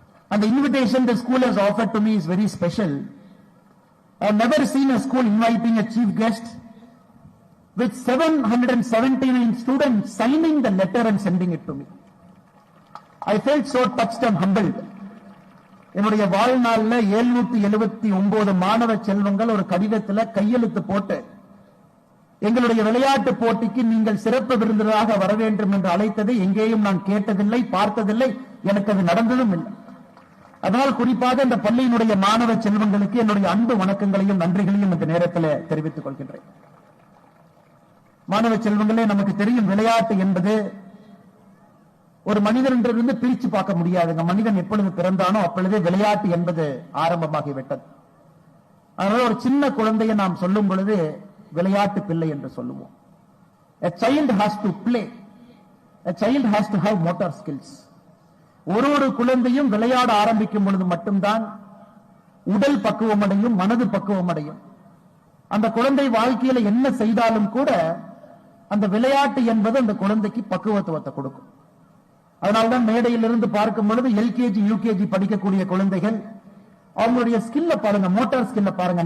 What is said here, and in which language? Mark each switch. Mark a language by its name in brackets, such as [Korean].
[English] And the invitation the school has offered to me is very special. I have never seen a school inviting a chief guest with 779 students signing the letter and sending it to me. I felt so touched and humbled. [Tamil] என்னுடைய வாழ்நாளில் 779 மாணவ செல்வங்கள் ஒரு கடிதத்தில் கையெழுத்து போட்டு எங்களுடைய விளையாட்டு போட்டிக்கு நீங்கள் சிறப்பு விருந்தினராக வர வேண்டும் என்று அழைத்ததை எங்கேயும் நான் கேட்டதில்லை, பார்த்ததில்லை, எனக்கு அது நடந்ததும் இல்லை. அதனால் குறிப்பாக இந்த பள்ளியினுடைய மாணவ செல்வங்களுக்கு என்னுடைய அன்பு வணக்கங்களையும் நன்றிகளையும் இந்த நேரத்தில் தெரிவித்துக் கொள்கின்றேன். மாணவ செல்வங்களே, நமக்கு தெரியும் விளையாட்டு என்பது ஒரு மனிதனிலிருந்து பிரிச்சு பார்க்க முடியாதுங்க. மனிதன் எப்பொழுது பிறந்தானோ அப்பொழுதே விளையாட்டு என்பது ஆரம்பமாகிவிட்டது. அதனால ஒரு சின்ன குழந்தையை நாம் சொல்லும் பொழுது விளையாட்டு பிள்ளை என்று சொல்லுவோம். [English] A child has to play. A child has to have motor skills. [Tamil] ஒரு குழந்தையும் விளையாட ஆரம்பிக்கும் பொழுது மட்டும்தான் உடல் பக்குவம் அடையும், மனது பக்குவம் அடையும். அந்த குழந்தை வாழ்க்கையில என்ன செய்தாலும் கூட அந்த விளையாட்டு என்பது அந்த குழந்தைக்கு பக்குவத்துவத்தை கொடுக்கும். அதனால்தான் மேடையிலிருந்து பார்க்கும் பொழுது எல்கேஜி யூகேஜி படிக்கக்கூடிய குழந்தைகள் அவங்களுடைய ஸ்கில்ல பாருங்க, மோட்டார் ஸ்கில்ல பாருங்க.